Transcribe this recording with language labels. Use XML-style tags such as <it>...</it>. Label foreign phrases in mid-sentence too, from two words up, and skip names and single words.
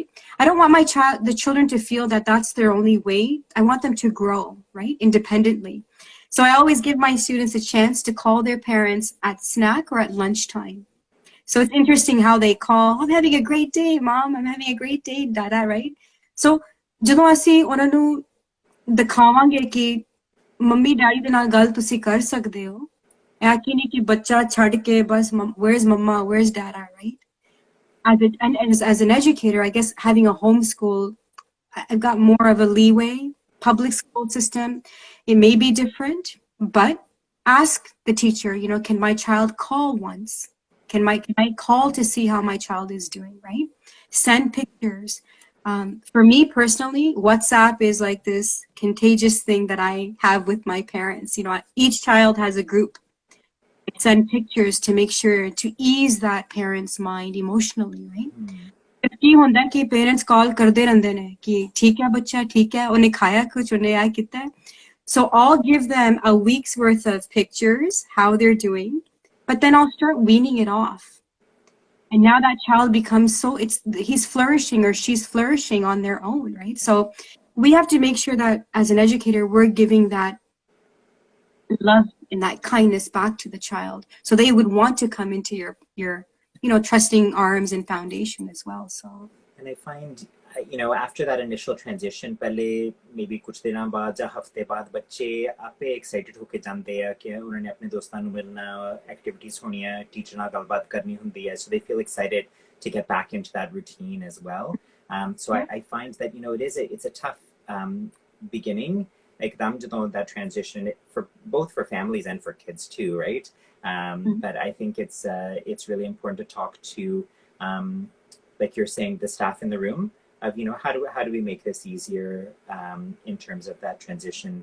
<en>I don't want the children to feel that that's their only way. I want them to grow, right? Independently. So I always give my students a chance to call their parents at snack or at lunchtime. So it's interesting how they call, I'm having a great day, mom. I'm having a great day, dada, right?</en> <pa>So ਜਦੋਂ ਅਸੀਂ ਉਹਨਾਂ ਨੂੰ ਦਿਖਾਵਾਂਗੇ ਕਿ ਮੰਮੀ ਡੈਡੀ ਦੇ ਨਾਲ ਗੱਲ ਤੁਸੀਂ ਕਰ ਸਕਦੇ ਹੋ, ਇਹ ਕਿ ਨਹੀਂ ਕਿ ਬੱਚਾ ਛੱਡ ਕੇ ਬਸ</pa> <en>where's mama, where's dada, right? As an educator, I guess having a homeschool, I've got more of a leeway. Public school system, it may be different, but ask the teacher, can my child call once? Can I call to see how my child is doing, right? Send pictures. For me personally, WhatsApp is like this contagious thing that I have with my parents. Each child has a group. I send pictures to make sure to ease that parent's mind emotionally, right?</en> <pa>ਕੀ ਹੁੰਦਾ ਕਿ ਪੇਰੈਂਟਸ ਕਾਲ ਕਰਦੇ ਰਹਿੰਦੇ ਨੇ ਕਿ ਠੀਕ ਹੈ ਬੱਚਾ ਠੀਕ ਹੈ ਉਹਨੇ ਖਾਇਆ ਕੁਝ ਉਹਨੇ ਆ ਕੀਤਾ</pa> <en>so I'll give them a week's worth of pictures how they're doing but then I'll start weaning it off and now that child becomes he's flourishing or she's flourishing on their own, right? So we have to make sure that as an educator we're giving that love and that kindness back to the child so they would want to come into your trusting arms and foundation as well. So, and I find, after that initial transition,</en> <pa>ਪਹਿਲਾਂ maybe ਕੁਝ ਦਿਨਾਂ ਬਾਅਦ ਯਾ ਹਫ਼ਤੇ ਬਾਅਦ ਬੱਚੇ ਆਪੇ excited ਹੋਕੇ ਜਾਂਦੇ ਹੈ ਕਿ ਉਨ੍ਹਾਂਨੇ ਆਪਣੇ ਦੋਸਤਾਂ ਨੂੰ ਮਿਲਣਾ, activities ਹੋਣੀਆਂ, teacher ਨਾਲ ਗੱਲਬਾਤ ਕਰਨੀ ਹੁੰਦੀ ਹੈ,</pa> <en>so they feel excited to get back into that routine as well. So I find that it's a tough beginning, like that transition both for families and for kids too, right? But I think it's really important to talk to, like you're saying, the staff in the room of how do we make this easier in terms of that transition.</en>